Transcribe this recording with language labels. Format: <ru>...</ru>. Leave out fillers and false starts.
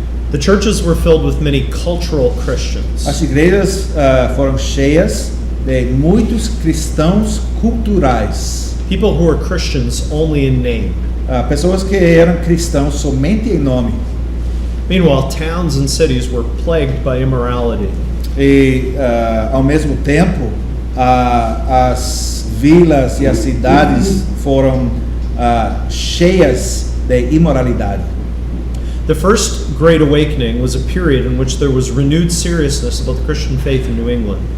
<en>The churches were filled with many cultural Christians.</en> <pt>As igrejas foram cheias de muitos cristãos culturais.</pt> <en>People who were Christians only in name.</en> <pt>Pessoas que eram cristãos somente em nome.</pt> <en>Meanwhile, towns and cities were plagued by immorality.</en> <pt>E, ao mesmo tempo, as vilas e as cidades foram cheias de imoralidade.</pt> <en>The first Great Awakening was a period in which there was renewed seriousness about the Christian faith in New England.</en>